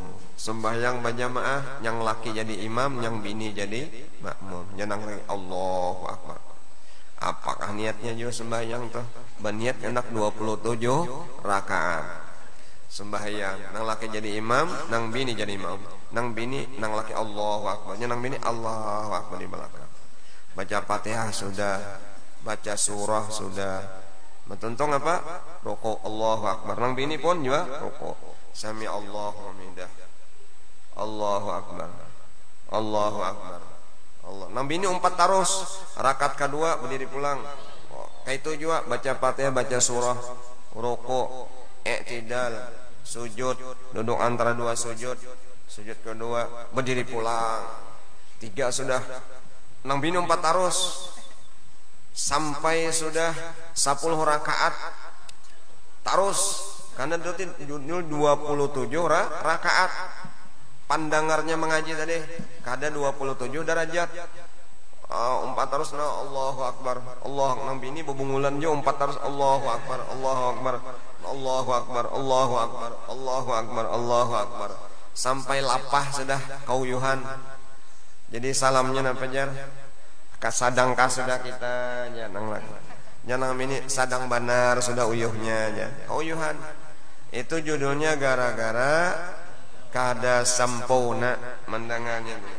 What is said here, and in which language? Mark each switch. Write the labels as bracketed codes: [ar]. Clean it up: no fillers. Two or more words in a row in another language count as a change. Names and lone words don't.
[bjn] Sembahyang berjamaah, yang laki jadi imam, yang bini jadi makmum. Jangan lagi [ar] الله أكبر. [bjn] Apakah niatnya juga sembahyang tuh? Berniat hendak 27 rakaat. Sembahyang, nang laki jadi imam, nang bini jadi imam. Nang bini, nang laki [ar] الله أكبر. [bjn] Nang bini [ar] الله أكبر [bjn] di belakang. Baca Fatihah sudah, baca surah sudah. Mentuntung apa? Rukuk [ar] الله أكبر. [bjn] Nang bini pun juga rukuk. [ar] سمع الله حمده. الله أكبر. الله أكبر. الله. [bjn] Nang bini umpat terus. Rakaat kedua berdiri pulang. Kayak itu juga baca Fatihah, baca surah, rukuk, i'tidal, sujud, duduk antara dua sujud, sujud kedua, berdiri pulang. 3 sudah. Nang bini 4 terus sampai sudah 10 rakaat terus, karena itu 27 rakaat. Pandangarnya mengaji tadi kada 27 derajat. 4 terus na [ar] الله أكبر. [bjn] Allah nang bini bebungulan jo 4 terus [ar] الله أكبر, الله أكبر, الله أكبر, الله أكبر, الله أكبر, الله أكبر, [bjn] sampai lapah sudah kauyuhan. Jadi salamnya napa jar? Kasadangkah sudah kita janang lagi. Janang ini sadang banar sudah uyuhnya ya. Kauyuhan. Itu judulnya gara-gara kada sempurna mendengarnya.